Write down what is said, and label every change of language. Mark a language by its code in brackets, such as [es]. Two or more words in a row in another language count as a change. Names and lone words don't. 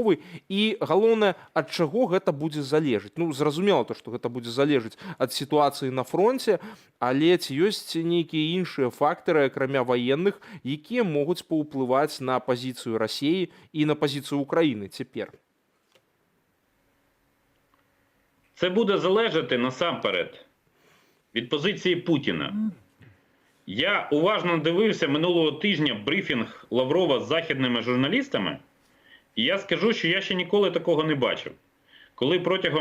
[be] І галоўнае, ад чаго гэта будзе залежаць? Зразумела то, што гэта будзе залежаць ад сітуацыі на фронце, але ці ёсць нейкія іншыя фактары, акрамя ваенных, якія могуць паўплываць на пазіцыю Расіі і на пазіцыю Украіны цяпер? [uk] Це буде залежати насамперед від позиції Путіна. Я уважно дивився минулого тижня брифінг Лаврова з західними журналістами, і я скажу, що я ще ніколи такого не бачив.